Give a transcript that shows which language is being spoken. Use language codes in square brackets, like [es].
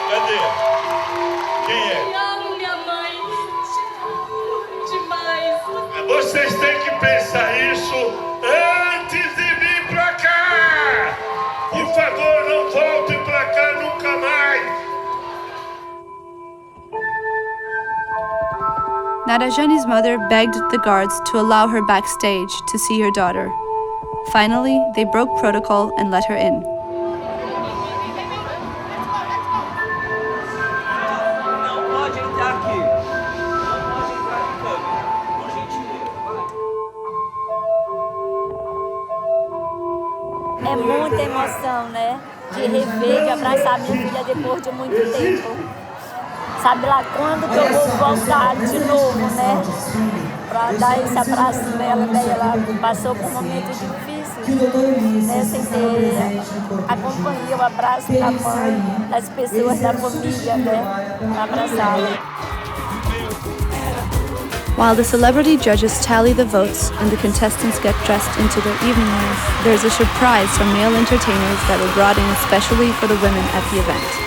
[pt] Cadê? Quem é? Amo minha mãe. Demais. Vocês têm que pensar isso antes de vir pra cá. Por favor, não voltem pra cá nunca mais. [en] Narajani's mother begged the guards to allow her backstage to see her daughter. Finally, they broke protocol and let her in. [pt] Não pode entrar aqui. Não pode entrar na câmera. Por gentileza. É muita emoção, né? De rever, de abraçar minha filha depois de muito tempo. Sabe lá quando que eu vou voltar de novo, né? Pra dar esse abraço dela, né? Ela passou por momentos difíceis, né? Sem ter a companhia, o abraço da mãe, das pessoas da família, né? Pra abraçá-la. [en] While the celebrity judges tally the votes and the contestants get dressed into their evening wear, there's a surprise from male entertainers that were brought in especially for the women at the event.